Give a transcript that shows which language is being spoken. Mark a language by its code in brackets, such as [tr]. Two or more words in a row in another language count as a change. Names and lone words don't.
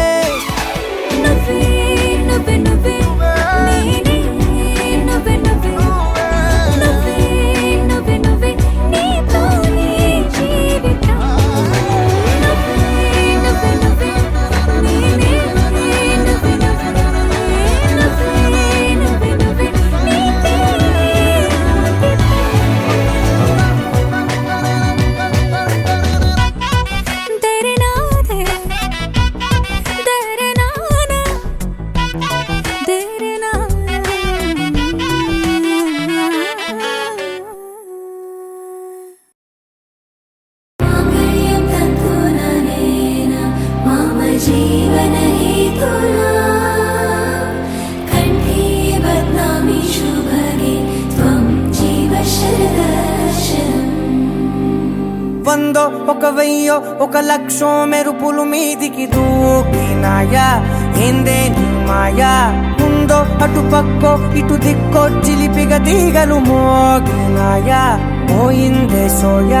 [te] నువ్వే నువ్వే నువ్వే నేనే నువ్వే నువ్వే నువ్వే నువ్వే నువ్వే నీతోనే జీవితం నువ్వే నువ్వే నువ్వే నేనే నువ్వే నువ్వే నువ్వే నువ్వే నీతోనే [hi] तेरे नाम है तेरे नाम तेरे नाम [sa] मांगल्यं तन्तुननेन मम जीवन हेतुना कण्ठे बध्नामि शुभगे त्वं जीव शरदर्शनम् [te] వందో ఒక వెయ్యో ఒక లక్షో మెరుపులు మీదికి దూకినాయా ఏందే నీ మాయా ముందో అటు పక్కో ఇటు దిక్కో చిలిపిగ తీగలు మోగినాయా పోయిందే సోయా